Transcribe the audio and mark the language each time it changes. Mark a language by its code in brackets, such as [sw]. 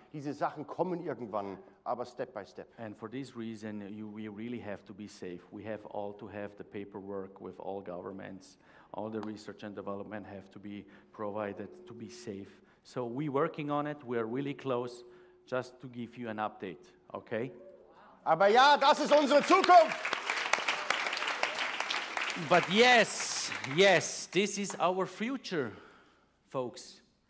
[de] Diese Sachen kommen irgendwann, aber [en] Step by Step. And for this reason, we really have to be safe. We have all to have the paperwork with all governments. All the research and development have to be provided to be safe. So we're working on it. We're really close. Just to give you an update, okay? [de] Aber ja, das ist unsere Zukunft. [en] But yes, this is our future, folks.